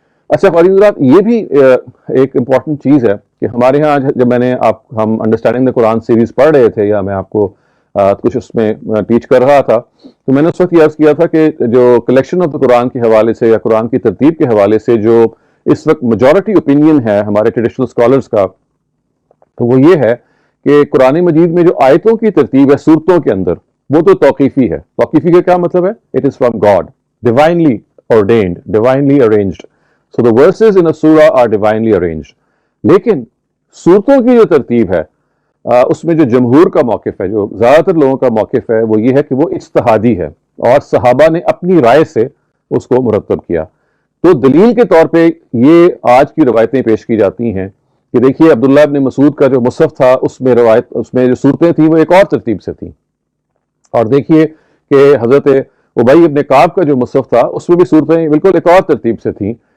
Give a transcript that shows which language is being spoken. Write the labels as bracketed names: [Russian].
[Urdu] اچھا خواتین حضرات، یہ بھی ایک امپورٹنٹ چیز ہے کہ ہمارے ہاں جب ہم انڈرسٹینڈنگ دا قرآن سیریز پڑھ رہے تھے یا میں آپ کو کچھ اس میں ٹیچ کر رہا تھا تو میں نے اس وقت یہ عرض کیا تھا کہ جو کلیکشن آف دا قرآن کے حوالے سے یا قرآن کی ترتیب کے حوالے سے جو اس وقت میجورٹی اوپینین ہے ہمارے ٹریڈیشنل اسکالرس کا، تو وہ یہ ہے کہ قرآن مجید میں جو آیتوں کی ترتیب ہے صورتوں کے اندر وہ تو توقیفی ہے. توقیفی کا کیا مطلب ہے؟ [English] It is from God, divinely ordained, divinely arranged. So the verses in a surah are divinely arranged. [Urdu] لیکن صورتوں کی جو ترتیب ہے اس میں جو جمہور کا موقف ہے، جو زیادہ تر لوگوں کا موقف ہے، وہ یہ ہے کہ وہ اجتہادی ہے اور صحابہ نے اپنی رائے سے اس کو مرتب کیا. تو دلیل کے طور پہ یہ آج کی روایتیں پیش کی جاتی ہیں کہ دیکھیے عبداللہ ابن مسعود کا جو مصحف تھا اس میں جو صورتیں تھیں وہ ایک اور ترتیب سے تھیں، اور دیکھیے کہ حضرت ابی ابن کعب کا جو مصحف تھا اس میں بھی صورتیں بالکل ایک اور ترتیب سے تھیں.